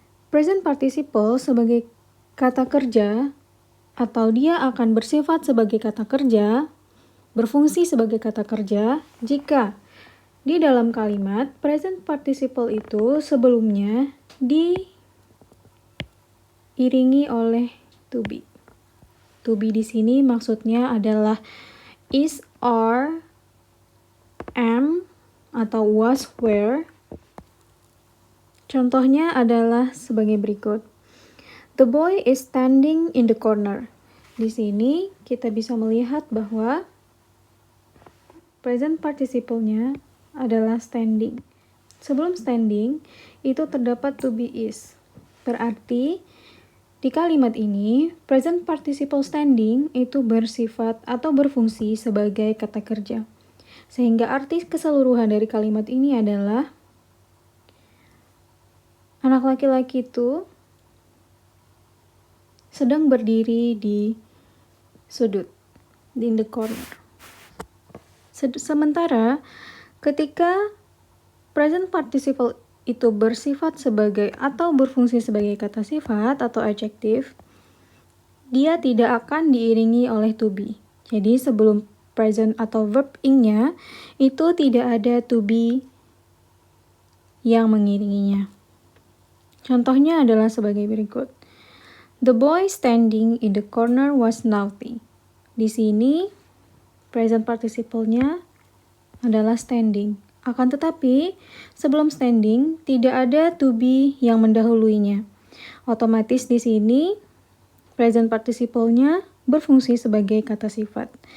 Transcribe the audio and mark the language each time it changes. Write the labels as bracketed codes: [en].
[id] Present participle sebagai kata kerja atau dia akan bersifat sebagai kata kerja, berfungsi sebagai kata kerja, jika di dalam kalimat present participle itu sebelumnya diiringi oleh to be. To be di sini maksudnya adalah is, are, am, atau was, were. Contohnya adalah sebagai berikut. [en] The boy is standing in the corner. [id] Di sini kita bisa melihat bahwa present participle-nya adalah standing. Sebelum standing, itu terdapat to be is. Berarti, di kalimat ini, present participle standing itu bersifat atau berfungsi sebagai kata kerja. Sehingga arti keseluruhan dari kalimat ini adalah anak laki-laki itu sedang berdiri di sudut, [en] in the corner. [id] Sementara ketika present participle itu bersifat sebagai atau berfungsi sebagai kata sifat atau adjektif, dia tidak akan diiringi oleh to be. Jadi sebelum present atau verb ing-nya itu tidak ada to be yang mengiringinya. Contohnya adalah sebagai berikut. [en] The boy standing in the corner was naughty. [id] Di sini present participle-nya adalah standing. Akan tetapi, sebelum standing tidak ada to be yang mendahuluinya. Otomatis di sini present participle-nya berfungsi sebagai kata sifat.